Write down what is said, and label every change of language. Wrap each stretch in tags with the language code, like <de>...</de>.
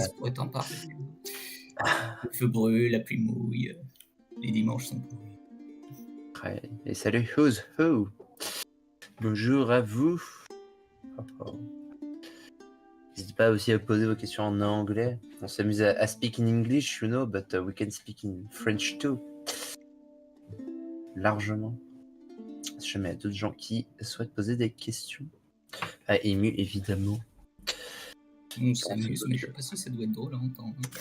<fr>Skies pourrait en parler. Le feu brûle, la pluie mouille, les dimanches sont pourris. Ouais. Et salut Who's Who. Bonjour à vous. N'hésitez pas aussi à poser vos questions en anglais. On s'amuse à</fr> <en>speak in English, you know, but we can speak in French too.</en> <fr>Largement. Si jamais il y a d'autres gens qui souhaitent poser des questions. À Ému, évidemment. On s'amuse, mais je sais pas si ça doit être drôle à entendre.</fr>